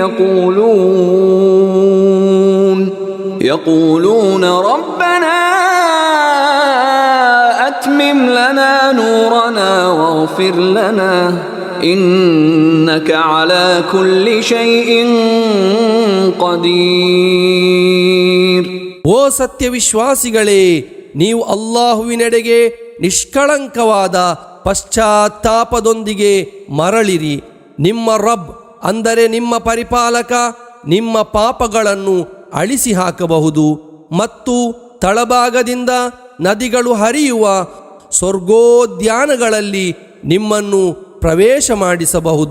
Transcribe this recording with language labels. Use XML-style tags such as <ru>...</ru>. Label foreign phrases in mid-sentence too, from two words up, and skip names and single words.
<ar>يقولون ربنا أتمم لنا نورنا واغفر لنا إنك على كل شيء قدير.</ar> <kn>ಓ ಸತ್ಯವಿಶ್ವಾಸಿಗಳೇ, ನೀವು ಅಲ್ಲಾಹುವಿನೆಡೆಗೆ ನಿಷ್ಕಳಂಕವಾದ ಪಶ್ಚಾತ್ತಾಪದೊಂದಿಗೆ ಮರಳಿರಿ. ನಿಮ್ಮ ರಬ್ ಅಂದರೆ ನಿಮ್ಮ ಪರಿಪಾಲಕ ನಿಮ್ಮ ಪಾಪಗಳನ್ನು ಅಳಿಸಿ ಹಾಕಬಹುದು ಮತ್ತು ತಳಭಾಗದಿಂದ ನದಿಗಳು ಹರಿಯುವ ಸ್ವರ್ಗೋದ್ಯಾನಗಳಲ್ಲಿ ನಿಮ್ಮನ್ನು ಪ್ರವೇಶ ಮಾಡಿಸಬಹುದು.</kn>